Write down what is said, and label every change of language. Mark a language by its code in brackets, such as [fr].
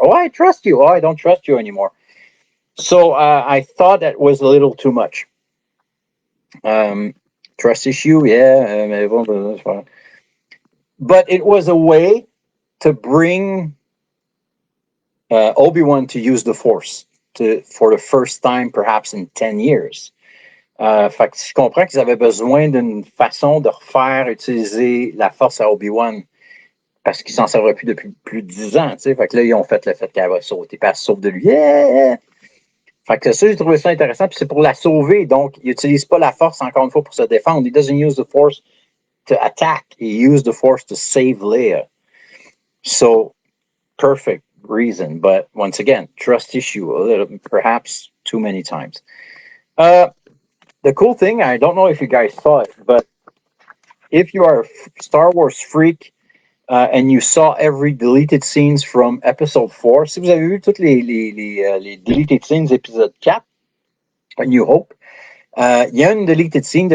[en] Oh, I trust you. Oh, I don't trust you anymore. So I thought that was a little too much. Um, Trust issue, yeah. But it was a way to bring Obi-Wan to use the Force for the first time, perhaps in 10 years. [fr] Fait que je comprends qu'ils avaient besoin d'une façon de refaire utiliser la Force à Obi-Wan parce qu'il s'en servait plus depuis plus de 10 ans. T'sais. Fait que là, ils ont fait le fait qu'elle va sauter, puis elle se sauve de lui. Yeah! Fait que ça, j'ai trouvé ça intéressant, puis c'est pour la sauver. Donc, il n'utilise pas la Force, encore une fois, pour se défendre. [en] He doesn't use the Force to attack. He used the Force to save Leia. So, perfect reason. But once again, trust issue, a little, perhaps too many times. The cool thing, I don't know if you guys saw it, but if you are a Star Wars freak and you saw every deleted scenes from Episode 4, [fr] si vous avez vu toutes les deleted scenes épisode 4, A New Hope, il y a une deleted scene.